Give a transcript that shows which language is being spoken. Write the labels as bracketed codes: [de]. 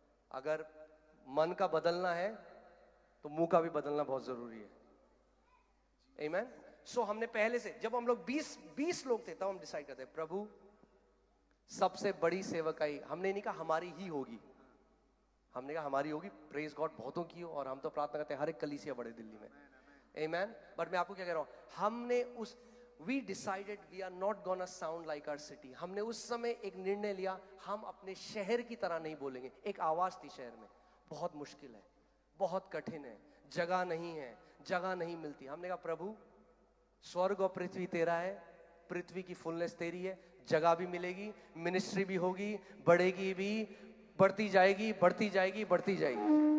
[hi] अगर मन का बदलना है तो मुंह का भी बदलना बहुत जरूरी है। आमीन। सो हमने पहले से, जब हम लोग 20 लोग थे, तब हम डिसाइड करते प्रभु सबसे बड़ी सेवकाई, हमने नहीं कहा हमारी ही होगी, हमने कहा हमारी होगी। प्रेज गॉड बहुतों की हो, और हम तो प्रार्थना करते हैं हर एक कलीसिया बढ़े दिल्ली में। आमीन। बट मैं आपको क्या कह रहा हूं, हमने उस [en] we decided we are not gonna sound like our city. [hi] हमने उस समय एक निर्णय लिया, हम अपने शहर की तरह नहीं बोलेंगे। एक आवाज थी शहर में, बहुत मुश्किल है, बहुत कठिन है, जगह नहीं है, जगह नहीं मिलती। हमने कहा प्रभु स्वर्ग और पृथ्वी तेरा है, पृथ्वी की फुलनेस तेरी है, जगह भी मिलेगी, मिनिस्ट्री भी होगी, बढ़ेगी भी, बढ़ती जाएगी, बढ़ती जाएगी, बढ़ती जाएगी।